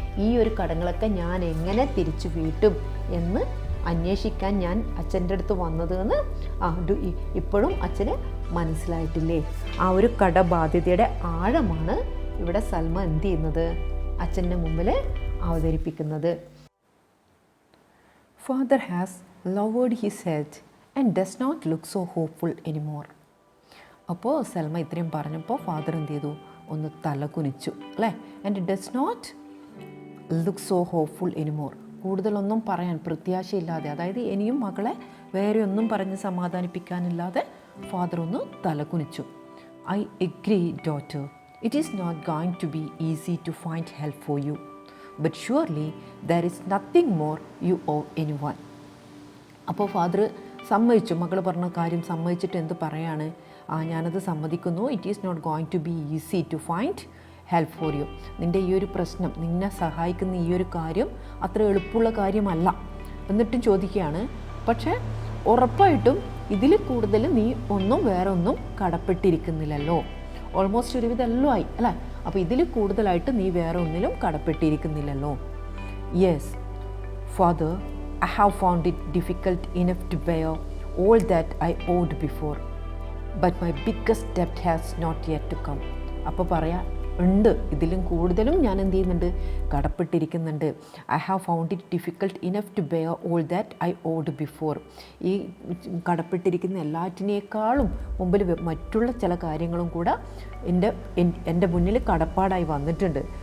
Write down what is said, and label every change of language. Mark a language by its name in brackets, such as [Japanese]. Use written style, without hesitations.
[Malayalam] ഈ ഒരു കടങ്ങളൊക്കെ ഞാൻ എങ്ങനെ തിരിച്ചു വീട്ടും എന്ന് അന്വേഷിക്കാൻ ഞാൻ അച്ഛൻ്റെ അടുത്ത് വന്നത് എന്ന് ഇപ്പോഴും അച്ഛന് മനസ്സിലായിട്ടില്ലേ? ആ ഒരു കടബാധ്യതയുടെ ആഴമാണ് ഇവിടെ സൽമ എന്ത് ചെയ്യുന്നത്? അച്ഛൻ്റെ മുമ്പിൽ അവതരിപ്പിക്കുന്നത്. [English] Father has lowered his head and does not look so hopeful anymore. [Malayalam] അപ്പോൾ സൽമ ഇത്രയും പറഞ്ഞപ്പോൾ ഫാദർ എന്ത് ചെയ്തു? ഒന്ന് തല കുനിച്ചു അല്ലേ. [English] And does not look so hopeful anymore. [Malayalam] കൂടുതലൊന്നും പറയാൻ പ്രത്യാശയില്ലാതെ, അതായത് ഇനിയും മകളെ വേറെ ഒന്നും പറഞ്ഞ് സമാധാനിപ്പിക്കാനില്ലാതെ ഫാദർ ഒന്ന് തല കുനിച്ചു. [English] I agree daughter, it is not going to be easy to find help for you, but surely there is nothing more you owe any one. [Malayalam] അപ്പോൾ ഫാദർ സമ്മതിച്ചു, മകൾ പറഞ്ഞ കാര്യം സമ്മതിച്ചിട്ട് എന്ത് പറയാണ്, ഞാനത് സമ്മതിക്കുന്നു, [English] It is not going to be easy to find help for you. [Malayalam] നിൻ്റെ ഈ ഒരു പ്രശ്നം, നിന്നെ സഹായിക്കുന്ന ഈ ഒരു കാര്യം അത്ര എളുപ്പമുള്ള കാര്യമല്ല. എന്നിട്ടും ചോദിക്കുകയാണ്, പക്ഷേ ഉറപ്പായിട്ടും ഇതിൽ കൂടുതൽ നീ വേറെ ഒന്നും കടപ്പെട്ടിരിക്കുന്നില്ലല്ലോ. ഓൾമോസ്റ്റ് ഒരുവിധം എല്ലാം ആയി അല്ലേ. അപ്പോൾ ഇതിൽ കൂടുതലായിട്ട് നീ വേറെ ഒന്നിലും കടപ്പെട്ടിരിക്കുന്നില്ലല്ലോ. [English] Yes father, I have found it difficult enough to bear all that I owed before, but my biggest debt has not yet to come. [Malayalam] അപ്പോൾ പറയാം, ഉണ്ട്, ഇതിലും കൂടുതലും ഞാൻ എന്ത് ചെയ്യുന്നുണ്ട്, കടപ്പെട്ടിരിക്കുന്നുണ്ട്. [English] I have found it difficult enough to bear all that I owed before. [Malayalam] ഈ കടപ്പെട്ടിരിക്കുന്ന എല്ലാറ്റിനേക്കാളും മുമ്പിൽ മറ്റുള്ള ചില കാര്യങ്ങളും കൂടെ എൻ്റെ മുന്നിൽ കടപ്പാടായി വന്നിട്ടുണ്ട്.